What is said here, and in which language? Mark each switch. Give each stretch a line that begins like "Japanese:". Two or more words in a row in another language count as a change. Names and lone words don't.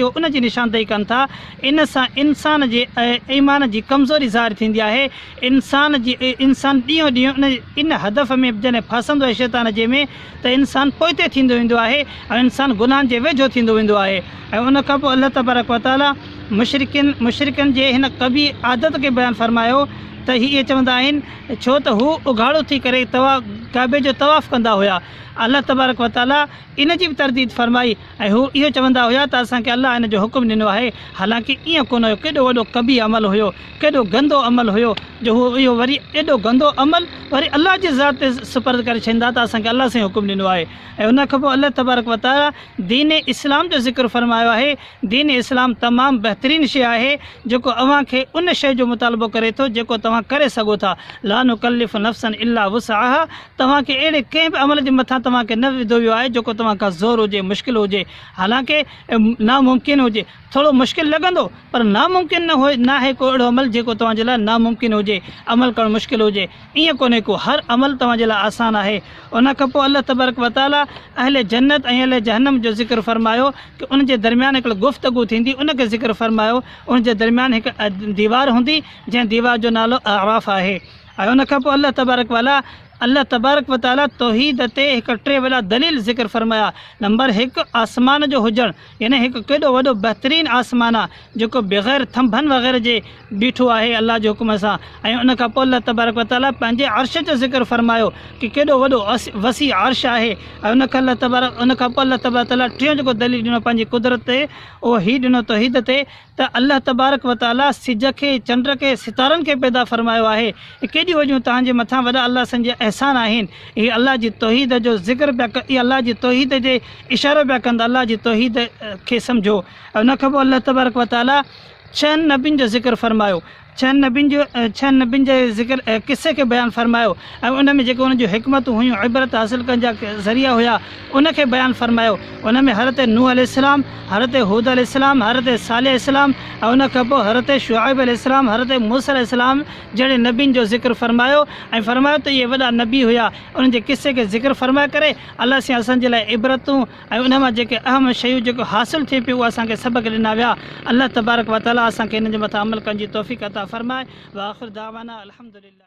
Sindhi: इहो उन जी निशानदेही कनि था। इन सां इंसान जे ईमान जी कमज़ोरी ज़ाहिर थींदी आहे। इंसान ॾींहों ॾींहुं इन हदफ़ में जॾहिं फासंदो आहे शैतान जे में त इंसान पोइते थींदो वेंदो आहे ऐं इंसान गुनाहनि जे वेझो थींदो वेंदो आहे। ऐं उन खां पोइ अल्लाह तबारक व तआला मुशरिकनि जे हिन कबी आदत खे बयानु फरमायो त इहे चवंदा आहिनि छो त हू उघाड़ो थी करे काबे जो तवाफ़ कंदा हुया। अल्लाह तबारक व तआला इन जी बि तरदीद फरमाई ऐं हू इहो चवंदा हुया त असांखे अल्लाह इन जो हुकुम ॾिनो आहे। हालांकि ईअं कोन हुयो, केॾो वॾो कबी अमल हुयो, केॾो गंदो अमल हुयो जो हू इहो वरी एॾो गंदो अमल वरी अल्लाह जी ज़ात ते सुपर्द करे छॾींदा त असांखे अल्लाह सां हुकुम ॾिनो आहे। ऐं उन खां पोइ अल्लाह तबारक व तआला दीन इस्लाम जो ज़िक्र फरमायो आहे। दीन इस्लाम तमामु बहितरीनु शइ आहे जेको अव्हां खे उन शइ जो मुतालबो करे थो जेको तव्हां करे सघो था।
Arabic: لا نكلف نفسا إلا وسعها,
Sindhi: तव्हांखे अहिड़े कंहिं बि अमल जे मथां तव्हांखे न विधो वियो आहे जेको तव्हां खां ज़ोर हुजे, मुश्किल हुजे, हालांकि नामुमकिन हुजे, थोरो मुश्किल लॻंदो पर नामुमकिन न आहे को अहिड़ो अमल जेको तव्हांजे लाइ नामुमकिन हुजे, अमल करणु मुश्किल हुजे। ईअं कोन्हे को, हर अमल तव्हांजे लाइ आसान आहे। उन खां पोइ अल्लाह तबारक व तआला अहले जन्नत ऐं अहले जहन्नम जो ज़िक्र फरमायो कि उन जे दरमियान हिकिड़ी गुफ़्तगू थींदी, उनखे ज़िक्र फरमायो। उन जे दरमियान हिकु दीवार हूंदी जंहिं दीवार जो नालो आराफ़ आहे। ऐं उन खां पोइ अल्लाह तबारक व तआला तौहीद ते हिकु टे वॾा दलील ज़िक्र फरमाया। नंबर 1 आसमान जो हुजणु, यानी हिकु केॾो वॾो बहितरीनु आसमान आहे जेको बग़ैर थंभनि वग़ैरह जे बीठो आहे अल्लाह जे हुकुम सां। ऐं उन खां पोइ अल्लाह तबारक व तआला पंहिंजे अर्श जो ज़िक्र फरमायो कि केॾो वॾो वसी अर्श आहे। ऐं उन खां पोइ अल्लाह तबारक तआला टियों जेको दलील ॾिनो पंहिंजी कुदरत ते, उहो हीउ ॾिनो तौहीद ते त अल्लाह तबारक व तआला सिज खे, चंड खे, सितारनि खे पैदा फरमायो आहे। केॾी वॾियूं तव्हांजे मथां वॾा अल्लाह संजे एहसान आहिनि। हीअ अल्लाह जी तौहीद जो ज़िक्र पिया इहा अल्लाह जी तौहीद जे इशारो पिया कंदा, अल्लाह जी तौहीद खे सम्झो। ऐं उन खां पोइ अल्लाह तबारक व तआला 6 नबियुनि जो ज़िक्र फरमायो, 6 नबियुनि जे ज़िक्र किसे खे बयानु फरमायो। ऐं उन में जेके उन जूं हिकमतूं हुयूं, इबरत हासिल करण जा ज़रिया हुया, उनखे बयानु फरमायो। उन में हज़रत नूह अलैहिस्सलाम, हज़रत हूद अलैहिस्सलाम, हज़रत सालेह अलैहिस्सलाम, ऐं उन खां पोइ हज़रत शुआइब अलैहिस्सलाम, हज़रत मूसा अलैहिस्सलाम जहिड़े नबियुनि जो ज़िक्र फरमायो। ऐं फरमायो त इहे वॾा नबी हुया, उन्हनि जे किसे खे ज़िक्र फरमाए करे अलाह सां असांजे लाइ इबरतूं ऐं उन मां जेके अहम शयूं जेको हासिल थिए पियो उहे असांखे सबक़ ॾिना विया। अल्लाह तबारक व तआला असांखे हिन जे मथां अमल करण जी तौफ़ीक़ अता फरमाए।
Arabic: وآخر دعوانا الحمد لله.